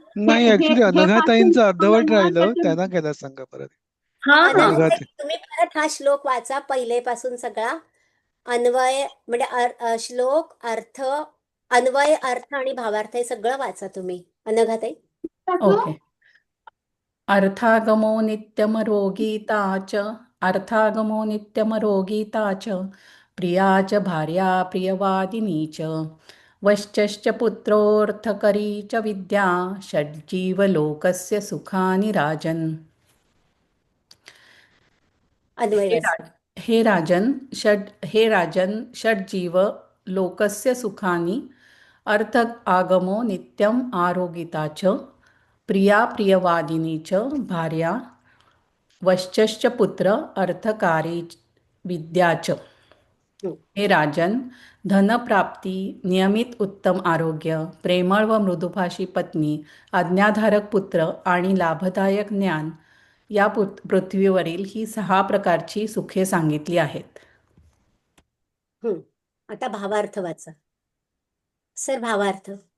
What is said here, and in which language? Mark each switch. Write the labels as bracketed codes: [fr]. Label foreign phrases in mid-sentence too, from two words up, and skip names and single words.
[mr] नाही, ऍक्च्युली अनघाताईंचं अर्धवट राहिलं, महत्वाचं. त्यांना केला सांगा परत. अनघाताई तुम्ही परत हा श्लोक वाचा पहिलेपासून सगळा. अन्वय म्हणजे श्लोक, अर्थ, अन्वय, अर्थ आणि भावार्थ हे सगळं वाचा तुम्ही. अनघाताई. ओके. [sa] अर्थागमो नित्यमरोगीता च, अर्थागमो नित्यमरोगीता च, प्रिया च भार्या प्रियवादिनी च, वश्चश्च पुत्रोऽर्थकरी च विद्या, षड्जीवलोकस्य सुखानि राजन्. [mr] अन्वय हे वाचला. [sa] हे राजन षड्जीव लोकस्य सुखानि अर्थ आगमो नित्यम आरोगिता च प्रिया प्रियवादिनी च भार्या वश्चश्च पुत्र अर्थकारी विद्या च. हं. [mr] हे राजन, धनप्राप्ती, नियमित उत्तम आरोग्य, प्रेमळ व मृदुभाषी पत्नी, आज्ञाधारक पुत्र आणि लाभदायक ज्ञान या पृथ्वीवरील ही 6 प्रकारची सुखे सांगितली आहेत. आता भावार्थ वाचा. सर, भावार्थ.